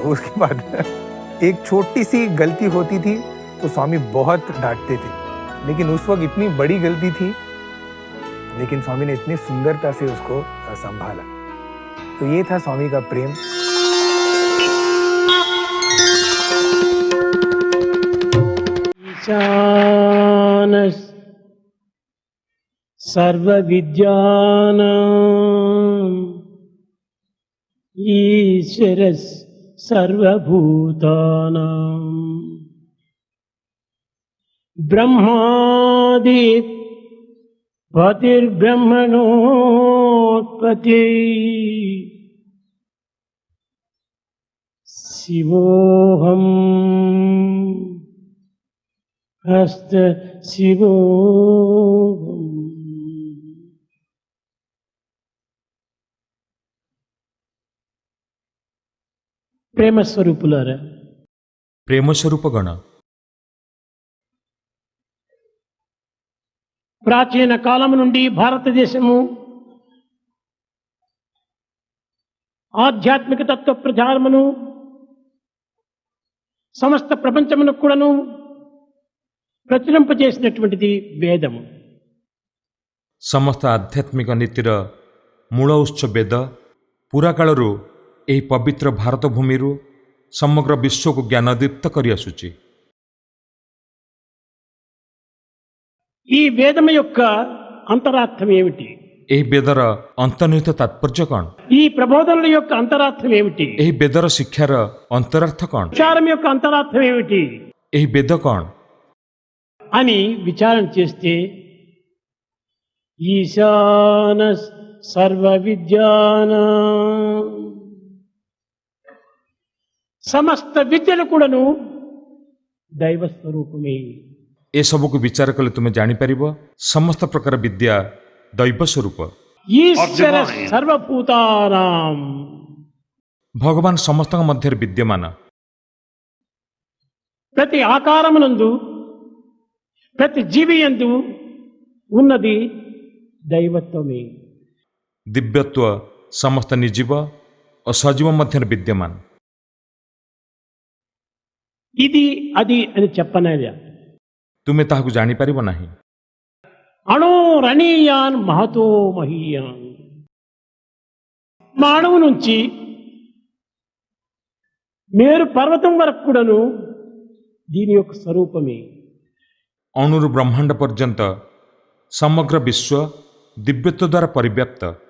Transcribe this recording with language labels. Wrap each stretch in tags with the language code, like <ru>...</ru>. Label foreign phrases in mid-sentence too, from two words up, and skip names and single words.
<hi>उसके बाद एक छोटी सी गलती होती थी तो स्वामी बहुत डांटते थे, लेकिन उस वक्त इतनी बड़ी गलती थी, लेकिन स्वामी ने इतनी सुंदरता से उसको संभाला। तो ये था स्वामी का प्रेम।</hi> <sa>ईशान सर्वविद्यानां ईश्वर सर्वभूतानां ब्रह्मादि पतिर्ब्रह्मणोत्पत्ति शिवोऽहम् हस्त शिवोऽहम्।</sa> <te>ప్రేమస్వరూపులారా, ప్రేమస్వరూపగణ ప్రాచీన కాలం నుండి భారతదేశము ఆధ్యాత్మిక తత్వ ప్రచారమును సమస్త ప్రపంచమునకు కూడాను ప్రచురింపజేసినటువంటిది వేదము.</te> <or>ସମସ୍ତ ଆଧ୍ୟାତ୍ମିକ ନୀତିର ମୂଳ ଉତ୍ସ ବେଦ ପୁରାକାଳରୁ ଏହି ପବିତ୍ର ଭାରତ ଭୂମିରୁ ସମଗ୍ର ବିଶ୍ୱକୁ ଜ୍ଞାନଦୀପ୍ତ କରିଆସୁଛି।</or> <te>ఈ వేదము యొక్క అంతరార్థం ఏమిటి?</te> <or>ଏହି ବେଦର ଅନ୍ତର୍ନିହିତ ତାତ୍ପର୍ଯ୍ୟ କ'ଣ?</or> <te>ఈ ప్రబోధనల యొక్క అంతరార్థం ఏమిటి?</te> <or>ଏହି ବେଦର ଶିକ୍ଷାର ଅନ୍ତରାର୍ଥ କ'ଣ?</or> <te>విచారం యొక్క అంతరార్థం ఏమిటి</te> <or>ଏହି ବେଦ କ'ଣ?</or> <te>అని విచారణ చేస్తే</te> <sa>ఈశాన సర్వ విద్యానా</sa> <te>సమస్త విద్యలు కూడాను దైవ స్వరూపమే.</te> <or>ଏସବୁକୁ ବିଚାର କଲେ ତୁମେ ଜାଣିପାରିବ ସମସ୍ତ ପ୍ରକାର ବିଦ୍ୟା ଦୈବ ସ୍ୱରୂପ।</or> <sa>ఈశ్వర సర్వభూతానాం</sa> <or>ଭଗବାନ ସମସ୍ତଙ୍କ ମଧ୍ୟରେ ବିଦ୍ୟମାନ।</or> <te>ప్రతి ఆకారమునందు ప్రతి జీవి యందు ఉన్నది దైవత్వమే.</te> <or>ଦିବ୍ୟତ୍ୱ ସମସ୍ତ ନିର୍ଜୀବ ଓ ସଜୀବ ମଧ୍ୟରେ ବିଦ୍ୟମାନ।</or> <te>ఇది అది అని చెప్పనయ్యా.</te> <or>ତୁମେ ତାହାକୁ ଜାଣିପାରିବ ନାହିଁ।</or> <sa>అణోరణీయాన్ మహతో మహీయాన్</sa> <te>మా అణువు నుంచి మేరు పర్వతం వరకు కూడాను దీని యొక్క స్వరూపమే.</te> <or>ଅଣୁରୁ ବ୍ରହ୍ମାଣ୍ଡ ପର୍ଯ୍ୟନ୍ତ ସମଗ୍ର ବିଶ୍ୱ ଦିବ୍ୟତ୍ୱ ଦ୍ୱାରା ପରିବ୍ୟାପ୍ତ।</or>